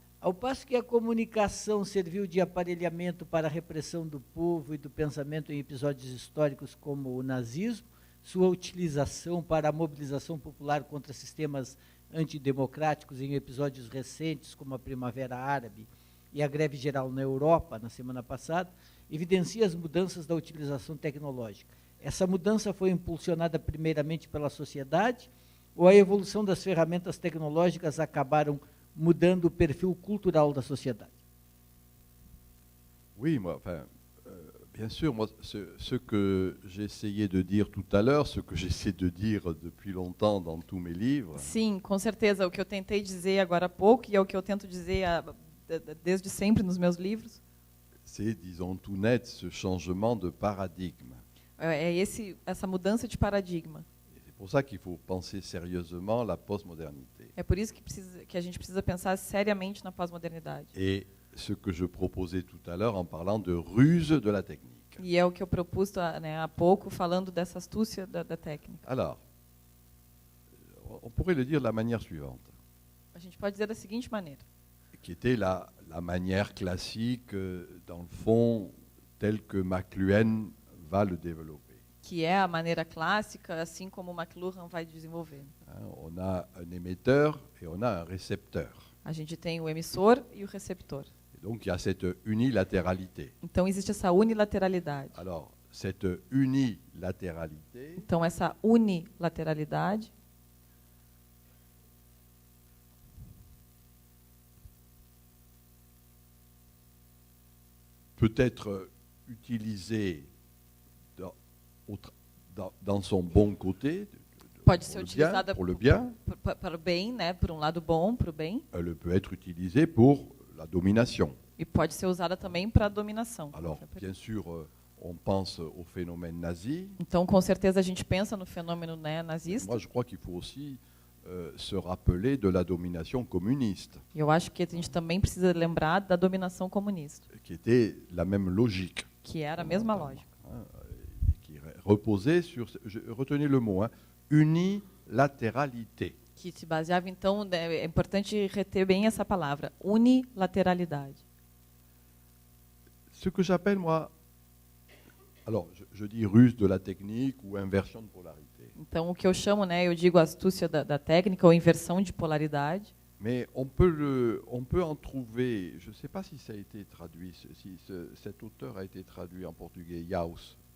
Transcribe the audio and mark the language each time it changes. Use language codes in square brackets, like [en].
[pt] Ao passo que a comunicação serviu de aparelhamento para a repressão do povo e do pensamento em episódios históricos como o nazismo, sua utilização para a mobilização popular contra sistemas antidemocráticos em episódios recentes como a Primavera Árabe e a greve geral na Europa, na semana passada, evidencia as mudanças da utilização tecnológica. Essa mudança foi impulsionada primeiramente pela sociedade ou a evolução das ferramentas tecnológicas acabaram mudando o perfil cultural da sociedade? [fr] Oui, moi, bien sûr, moi, ce que j'essayais de dire tout à l'heure, ce que j'essaie de dire depuis longtemps dans tous mes livres, [pt] Sim, com certeza. O que eu tentei dizer agora há pouco, e é o que eu tento dizer desde sempre nos meus livros, [fr] c'est, disons tout net, ce changement de paradigme. [pt] é essa mudança de paradigma. [fr] Et c'est pour ça qu'il faut penser sérieusement la postmodernité. [pt] É por isso que a gente precisa pensar seriamente na pós-modernidade. [fr] Et ce que je proposais tout à l'heure en parlant de ruse de la technique. [pt] E é o que eu propus há pouco, falando dessa astúcia da técnica. [fr] Alors, on pourrait le dire de la manière suivante, [pt] A gente pode dizer da seguinte maneira, [fr] qui était la manière classique, dans le fond, telle que McLuhan va le développer. [pt] que é a maneira clássica, assim como o McLuhan vai desenvolver. [fr] On a un émetteur et on a un récepteur. [pt] A gente tem o emissor e o receptor. [fr] Et donc il y a cette unilatéralité. [pt] Então existe essa unilateralidade. [fr] Alors, cette unilatéralité, [pt] Então essa unilateralidade [fr] peut être utilisée dans son bon côté, [pt] pode ser utilizada [fr] pour le bien. [pt] para o bem, né, por um lado bom, para o bem, [fr] Elle peut être utilisée pour la domination. [pt] e pode ser usada também para a dominação. [fr] Alors, bien sûr, on pense au phénomène nazi. [pt] Então, com certeza, a gente pensa no fenômeno, né, nazista. [fr] Moi, je crois qu'il faut aussi se rappeler de la domination communiste, [pt] E eu acho que a gente também precisa lembrar da dominação comunista, [fr] qui était la même logique, [pt] que era a mesma lógica, [fr] qui reposait sur, retenez le mot, unilatéralité. [pt] que se baseava, então, é importante reter bem essa palavra, unilateralidade. [fr] Ce que j'appelle, moi, alors je dis ruse de la technique ou inversion de polarité, [pt] Então, o que eu chamo, né, eu digo astúcia da técnica ou inversão de polaridade, [fr] mais on peut en trouver, je ne sais pas si ça a été traduit, si cet auteur a été traduit en portugais, Jauss.